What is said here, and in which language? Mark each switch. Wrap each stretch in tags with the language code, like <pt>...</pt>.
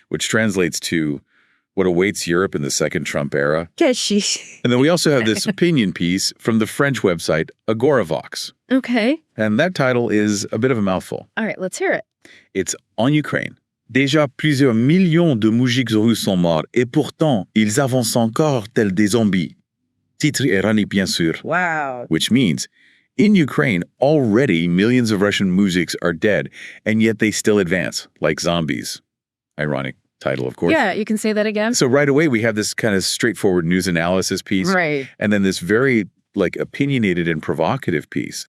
<en>which translates to what awaits Europe in the second Trump era. Keshish. And then we also have this opinion piece from the French website Agoravox. Okay. And that title is a bit of a mouthful. All right, let's hear it. It's on Ukraine.</en> <fr>Déjà plusieurs millions de moujiks russes sont morts et pourtant ils avancent encore tels des zombies. Titre ironique bien sûr.</fr> <en>Wow. Which means, in Ukraine, already millions of Russian moujiks are dead, and yet they still advance, like zombies. Ironic title, of course. Yeah, you can say that again. So right away, we have this kind of straightforward news analysis piece. Right. And then this very, opinionated and provocative piece.</en>